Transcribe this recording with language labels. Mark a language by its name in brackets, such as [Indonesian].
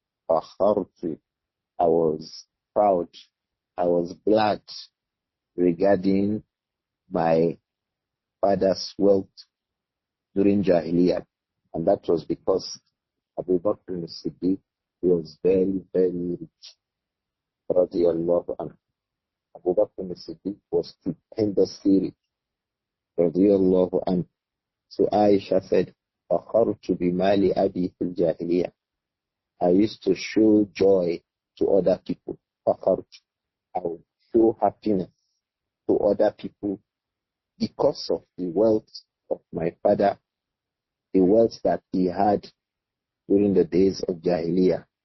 [Arabic] فخرت, [English] I was proud, I was glad regarding my father's wealth during Jahiliyyah. And that was because Abu Bakr al-Siddiq was very, very rich. Radiallahu anhu. Abu Bakr al-Siddiq was stupendously rich. Radiallahu anhu. So Aisha said, [Arabic] فَخَرْتُ بِمَالِ أَبِي فِي الْجَاهِلِيَّةِ. [English] I used to show joy to other people. [Arabic] فَخَرْتُ. [English] I would show happiness to other people because of the wealth of my father, the wealth that he had during the days of Jahiliyyah.